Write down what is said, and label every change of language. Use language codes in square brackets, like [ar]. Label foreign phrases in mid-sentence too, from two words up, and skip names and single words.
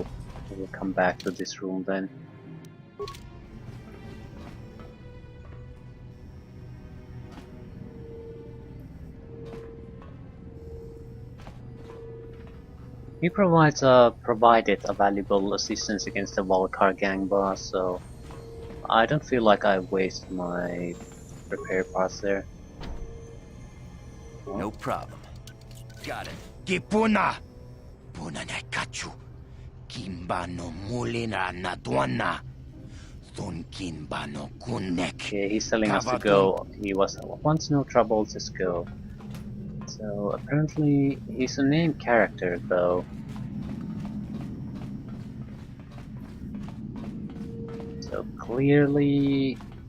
[en] We'll come back to this room then. He provided a valuable assistance against the Valkar gang boss, so I don't feel like I wasted my repair parts there. No problem. Got it. Gipuna! Puna na kachu. Kimba no mulina na duana. Thun kimba no kunek. Okay, he's telling us to go. He was once no trouble, just go. So apparently he's a named character though. So clearly...